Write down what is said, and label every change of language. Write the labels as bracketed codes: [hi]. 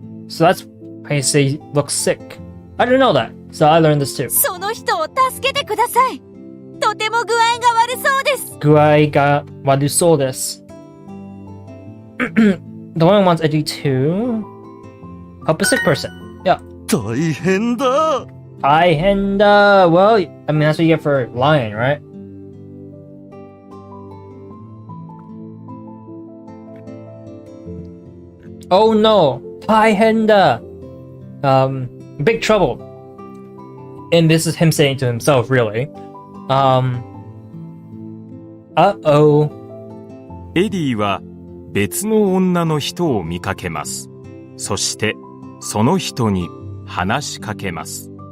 [en] So that's how you say looks sick. I didn't know that, so I learned this too. [ja] その人を助けてください。とても具合が悪そうです。具合が悪そうです。 [en] The one wants Eddie to help a sick person. Yeah. [ja] 大変だ。大変だ. [en] Well, I mean, that's what you get for lying, right? Oh no, [ja] 大変だ. [en] Big trouble. And this is him saying to himself, really. Uh-oh. [ja] エディは別の女の人を見かけます。そしてその人に話しかけます。